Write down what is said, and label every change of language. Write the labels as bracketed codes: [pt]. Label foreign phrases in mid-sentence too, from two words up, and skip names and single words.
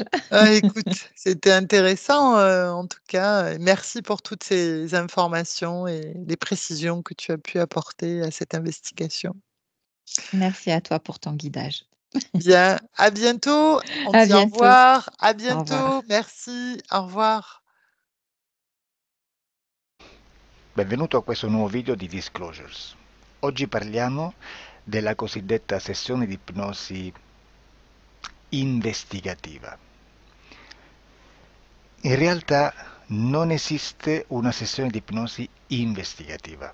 [fr] Ah, écoute, c'était intéressant en tout cas. Merci pour toutes ces informations et les précisions que tu as pu apporter à cette investigation. Merci à toi pour ton guidage. Bien, à bientôt. On À dit au bientôt. revoir. À Au bientôt. revoir. Merci. Au revoir. [it] Benvenuto a questo nuovo video di Disclosures. Oggi parliamo della cosiddetta sessione di ipnosi investigativa. In realtà non esiste una sessione di ipnosi investigativa.